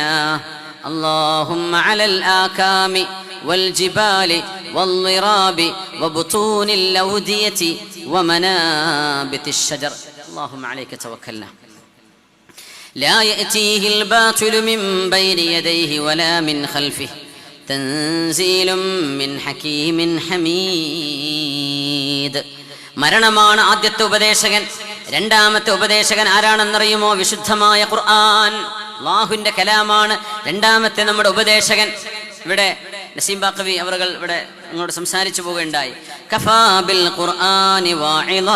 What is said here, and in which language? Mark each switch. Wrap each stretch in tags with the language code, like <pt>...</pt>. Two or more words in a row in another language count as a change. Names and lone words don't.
<ar>اللهم على الآكام والجبال والضراب وبطون الأودية ومنابت الشجر. اللهم عليك توكلنا. لا يأتيه الباطل من بين يديه ولا من خلفه. تنزيل من حكيم حميد.</ar> <ml>മരണമാണ് ആദ്യത്തെ ഉപദേശകൻ. രണ്ടാമത്തെ ഉപദേശകൻ ആരാണെന്നറിയുമോ? വിശുദ്ധമായ ഖുർആൻ, അല്ലാഹുവിന്റെ കലാമാണ് രണ്ടാമത്തെ നമ്മുടെ ഉപദേശകൻ. ഇവിടെ നസീം ബാഖവി അവர்கள் ഇവിടെ അങ്ങോട്ട് സംസാരിച്ചു പോവുകയുണ്ടായി.</ml> <ar>كفى بالقرآن واعظا.</ar>